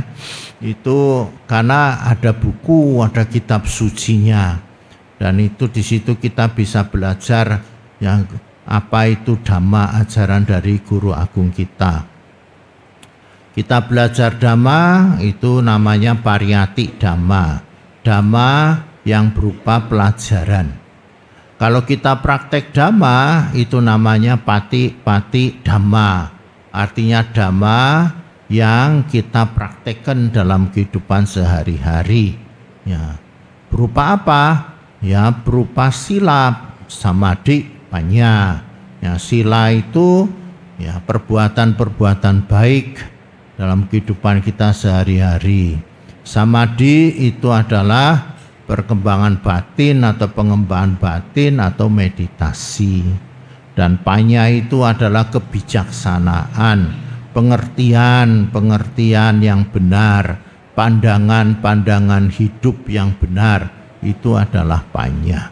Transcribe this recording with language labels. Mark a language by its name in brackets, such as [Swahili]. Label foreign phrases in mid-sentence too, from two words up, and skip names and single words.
[Indonesian] Itu karena ada buku, ada kitab sucinya, dan itu di situ kita bisa belajar yang apa itu Dhamma, ajaran dari Guru Agung kita. Kita belajar Dhamma itu namanya [Pali] pariyati Dhamma, [Indonesian] Dhamma yang berupa pelajaran. Kalau kita praktek Dhamma itu namanya [Pali] pati-pati Dhamma, [Indonesian] artinya Dhamma yang kita praktekkan dalam kehidupan sehari-hari. Ya, berupa apa? Ya, berupa [Pali] sila, samadhi, panya. [Indonesian] Ya, sila itu ya perbuatan-perbuatan baik dalam kehidupan kita sehari-hari. Samadhi itu adalah perkembangan batin atau pengembangan batin atau meditasi. Dan panya itu adalah kebijaksanaan, pengertian yang benar, pandangan hidup yang benar, itu adalah panya.